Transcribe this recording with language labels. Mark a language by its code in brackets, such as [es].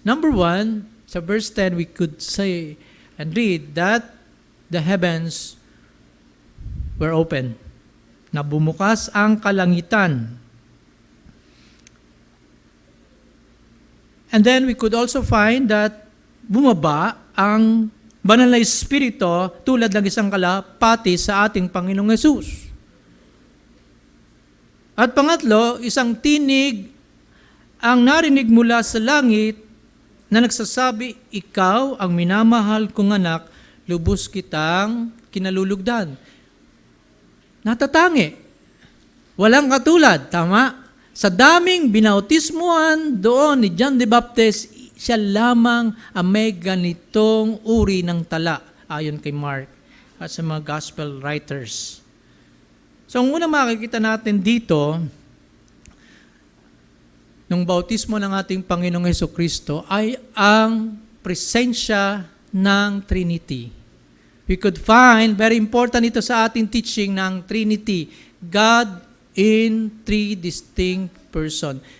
[en] Number 1, sa verse 10, we could say and read that the heavens were open. [tl] Na bumukas ang kalangitan. [en] And then we could also find that [tl] bumaba ang banal na Espiritu tulad ng isang kalapati sa ating Panginoong Hesus. At pangatlo, isang tinig ang narinig mula sa langit na nagsasabi, ikaw ang minamahal kong anak, lubos kitang kinalulugdan. Natatangi. Walang katulad, tama? Sa daming binautismuhan doon ni John the Baptist, siya lamang ang may ganitong uri ng tala, ayon kay Mark at sa mga gospel writers. So, ang unang makikita natin dito, nung bautismo ng ating Panginoong Hesukristo ay ang presensya ng Trinity. [en] We could find, very important ito sa ating teaching ng Trinity, God in three distinct person.